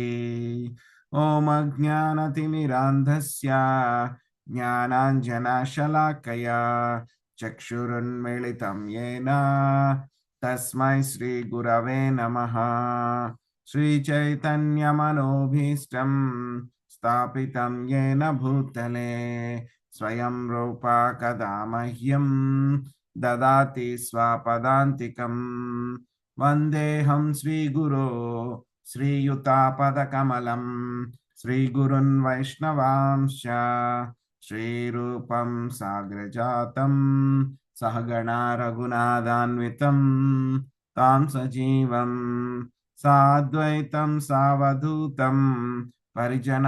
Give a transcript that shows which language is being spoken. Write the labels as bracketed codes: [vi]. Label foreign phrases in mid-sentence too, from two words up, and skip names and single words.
[sa] ओम अज्ञानतिमिरान्धस्य ज्ञानाञ्जनशलाकया चक्षुरुन्मीलितं येन तस्मै श्रीगुरवे नमः। श्रीचैतन्यमनोभीष्टं స్థాపితం येन భూతలే స్వయం రూపా కదా మహ్యం దదాతి స్వపదాంతికం వందేహం శ్రీగురో శ్రీయుతాపదకమలం శ్రీగురున్ వైష్ణవాంశ శ్రీరూపం సాగ్రజాతం సహగణా రఘునాథాన్వితం తాం సజీవం సాద్వైతం సావధూతం పరిజనా